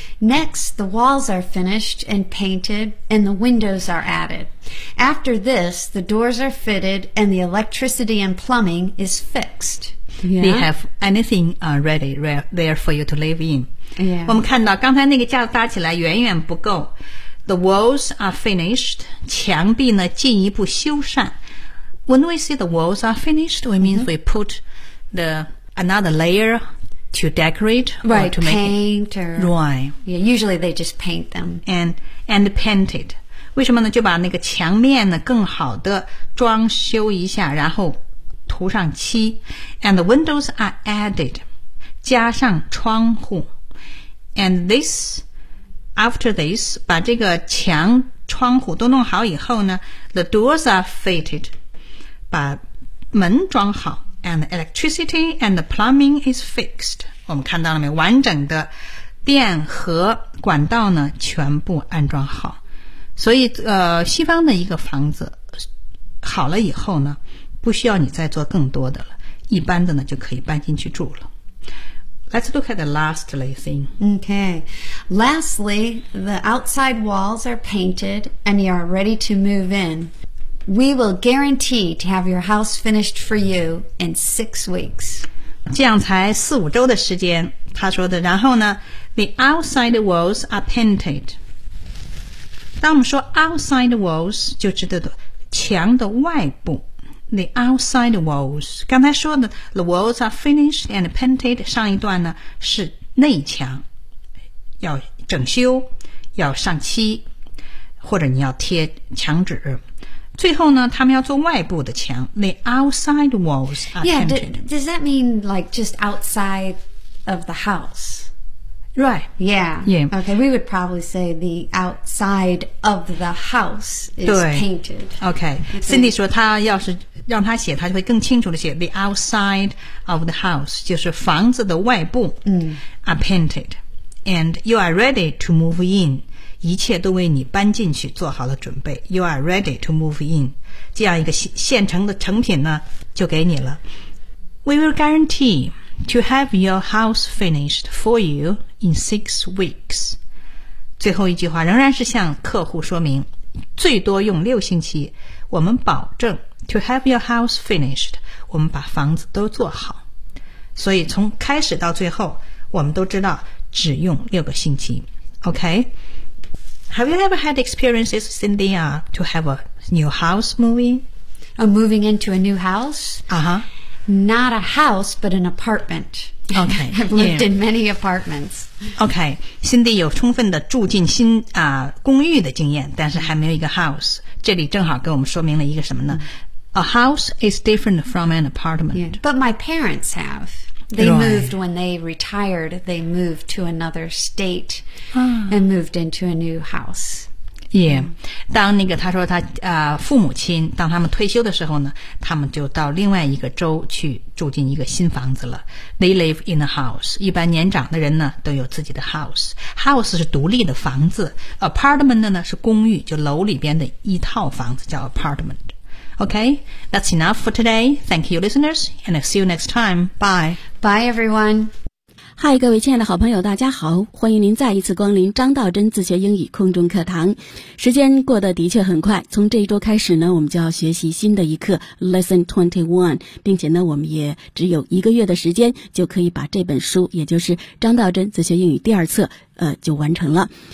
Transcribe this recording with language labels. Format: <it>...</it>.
<en>Next, the walls are finished and painted and the windows are added. After this, the doors are fitted and the electricity and plumbing is fixed. Yeah. They have anything ready there for you to live in. Yeah.</en> <zh>我们看到刚才那个架子搭起来远远不够。</zh> <en>The walls are finished.</en> <zh>墙壁呢进一步修缮。</zh> <en>When we say the walls are finished, we means we put another layer to decorate, right, or to make paint or, right. Yeah, usually they just paint them. And paint it.</en> <zh>为什么呢？就把那个墙面呢更好的装修一下，然后涂上漆。</zh> <en>And the windows are added.</en> <zh>加上窗户。</zh> <en>And this, after this,</en> <zh>把这个墙窗户都弄好以后呢，</zh> <en>the doors are fitted.</en> <zh>把门装好。</zh> <en>And the electricity and the plumbing is fixed.</en> <zh>我们看到了没？完整的电和管道呢，全部安装好。所以，西方的一个房子好了以后呢，不需要你再做更多的了，一般的呢就可以搬进去住了。</zh> <en>Let's look at the lastly thing. Okay. Lastly, the outside walls are painted and you are ready to move in. We will guarantee to have your house finished for you in 6 weeks.</en> <zh>这样才四五周的时间，他说的。然后呢</zh> <en>，the outside walls are painted.</en> <zh>当我们说 outside walls， 就指的墙的外部。</zh> <en>The outside walls，</en> <zh>刚才说的</zh> <en>the walls are finished and painted，</en> <zh>上一段呢是内墙，要整修，要上漆，或者你要贴墙纸。最后呢，他们要做外部的墙 ，</zh> <en>the outside walls are painted. Yeah, does that mean like just outside of the house? Right. Yeah. Yeah. Okay, we would probably say the outside of the house is painted. Okay.</en> <zh>Cindy 说，他要是让他写，他就会更清楚的写</zh> <en>the outside of the house，</en> <zh>就是房子的外部。</zh> <en>Are painted, and you are ready to move in.</en> <zh>一切都为你搬进去做好了准备。</zh> <en>You are ready to move in.</en> <zh>这样一个现成的成品呢就给你了。</zh> <en>We will guarantee to have your house finished for you in 6 weeks.</en> <zh>最后一句话仍然是向客户说明最多用6星期。我们保证</zh> <en>to have your house finished,</en> <zh>我们把房子都做好。所以从开始到最后我们都知道只用6个星期。</zh> <en>OK? Have you ever had experiences, Cindy, to have a new house moving? Moving into a new house? Uh-huh. Not a house, but an apartment. Okay. I've lived in many apartments. Okay.</en> <zh>Cindy 有充分的住进新公寓的经验，但是还没有一个 house. 这里正好给我们说明了一个什么呢？</zh> <en>A house is different from an apartment. Yeah, but my parents have. They moved when they retired. They moved to another state and moved into a new house. Yeah.</en> <zh>当那个他说他父母亲当他们退休的时候呢，他们就到另外一个州去住进一个新房子了。 They live in a house. 一般年长的人呢都有自己的 house. House 是独立的房子。Apartment 呢是公寓，就楼里边的一套房子叫 apartment.</zh> <en>Okay, that's enough for today. Thank you, listeners, and I'll see you next time. Bye. Bye, everyone.</en> <zh>Hi, 各位亲爱的好朋友，大家好，欢迎您再一次光临张道真自学英语空中课堂。时间过得的确很快，从这一周开始呢，我们就要学习新的一课 Lesson 21， 并且呢，我们也只有一个月的时间就可以把这本书，也就是张道真自学英语第二册，就完成了。</zh>